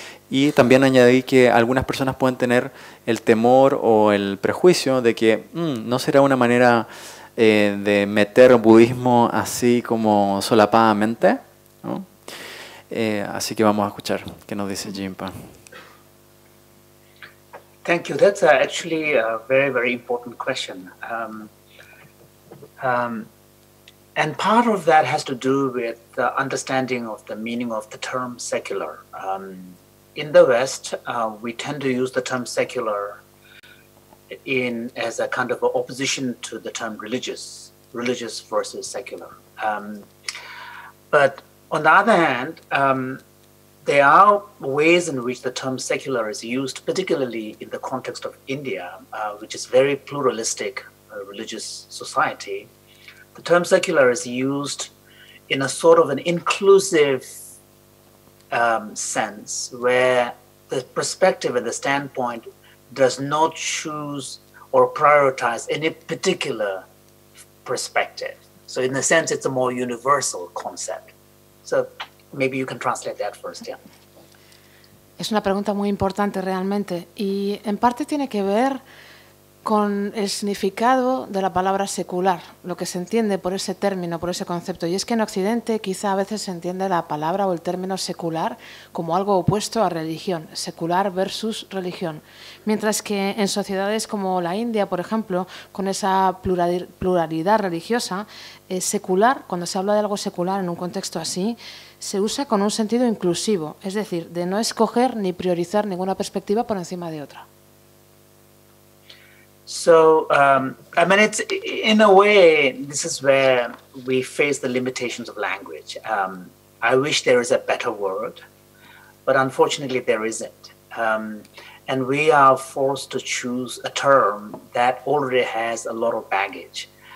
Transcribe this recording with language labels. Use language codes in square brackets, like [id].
[es] Y también añadí que algunas personas pueden tener el temor o el prejuicio de que no será una manera de meter budismo así como solapadamente, ¿no? Así que vamos a escuchar qué nos dice Jinpa. [en] Thank you. That's actually a very, very important question. And part of that has to do with the understanding of the meaning of the term secular. In the West, we tend to use the term secular as a kind of opposition to the term religious versus secular. But on the other hand, there are ways in which the term secular is used, particularly in the context of India, which is very pluralistic religious society. The term secular is used in a sort of an inclusive sense, where the perspective and the standpoint does not choose or prioritize any particular perspective. So in a sense, it's a more universal concept. So maybe you can translate that first, yeah. [es] Es una pregunta muy importante realmente y en parte tiene que ver con el significado de la palabra secular, lo que se entiende por ese término, por ese concepto. Y es que en Occidente quizá a veces se entiende la palabra o el término secular como algo opuesto a religión, secular versus religión. Mientras que en sociedades como la India, por ejemplo, con esa pluralidad religiosa, secular, cuando se habla de algo secular en un contexto así, se usa con un sentido inclusivo, es decir, de no escoger ni priorizar ninguna perspectiva por encima de otra. [en] So, I mean, it's in a way, this is where we face the limitations of language. I wish there is a better word, but unfortunately there isn't. And we are forced to choose a term that already has a lot of baggage.